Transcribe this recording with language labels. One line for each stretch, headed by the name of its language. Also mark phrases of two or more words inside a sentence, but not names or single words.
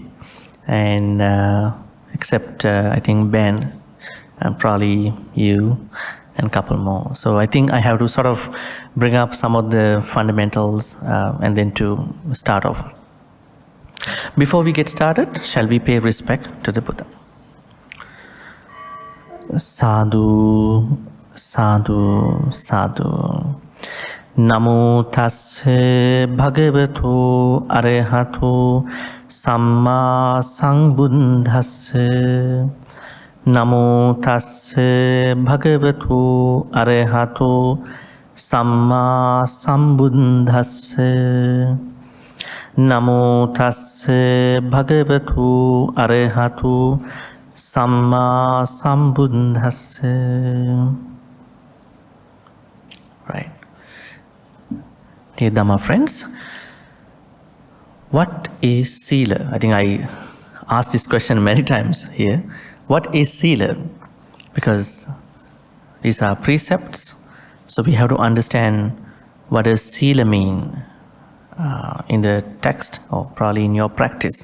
English: And except I think Ben and probably you and a couple more. So I think I have to sort of bring up some of the fundamentals and then to start off. Before we get started, shall we pay respect to the Buddha?
Pali: Sadhu, sadhu, sadhu. Namo tasse bhagavato arahato samma sambuddhasse. Namo tasse bhagavato arahato samma sambuddhasse. Namo tasse bhagavato arahato Samma Sambuddhasse.
English: Right. Dear Dhamma friends, what is Sila? I think I asked this question many times here. What is Sila? Because these are precepts, so we have to understand what does Sila mean in the text, or probably in your practice.